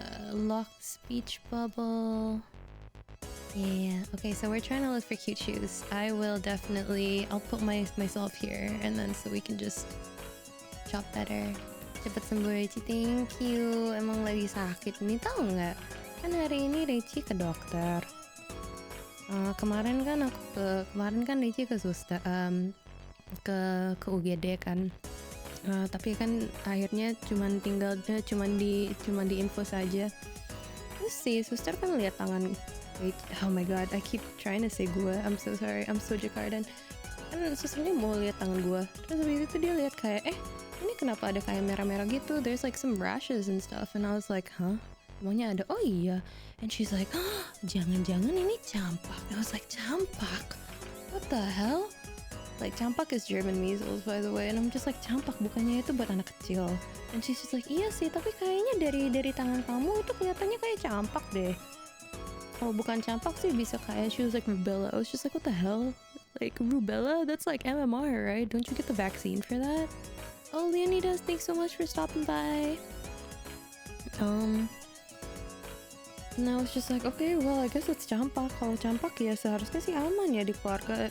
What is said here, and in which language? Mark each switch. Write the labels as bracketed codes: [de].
[en] Locked speech bubble. Yeah. Okay, so we're trying to look for cute shoes. I'll put myself here, and then so we can just shop better. [id] Cepat sembuh Rachie, [en] thank you. [id] Emang lagi sakit nih, tau nggak? Kan hari ini Rachie ke dokter. Kemarin kan Rachie ke suster, ke UGD kan. Tapi kan akhirnya cuman di info saja. Terus si suster kan lihat tangan. [en] Oh my god, I keep trying to say gua. I'm so sorry. I'm so Jakartan. [id] Kan susternya mau lihat tangan gua. Terus habis itu dia lihat kayak ini kenapa ada kayak merah-merah gitu. [en] There's like some rashes and stuff, and I was like, huh? [id] Semuanya ada. Oh iya. [en] And she's like, oh, [id] jangan-jangan ini campak. [en] I was like, campak? What the hell? Like, campak is German measles, by the way. And I'm just like, [id] campak bukannya itu buat anak kecil. [en] And she's just like, [id] iya sih, tapi kayaknya dari tangan kamu itu kelihatannya kayak campak deh. Kalau bukan campak sih bisa kayak, [en] she was like, rubella. I was just like, what the hell? Like, rubella? That's like MMR, right? Don't you get the vaccine for that? Oh, Leonidas, thanks so much for stopping by. And I was just like, okay, well, I guess it's campak. [id] Kalau campak ya seharusnya sih aman ya di keluarga.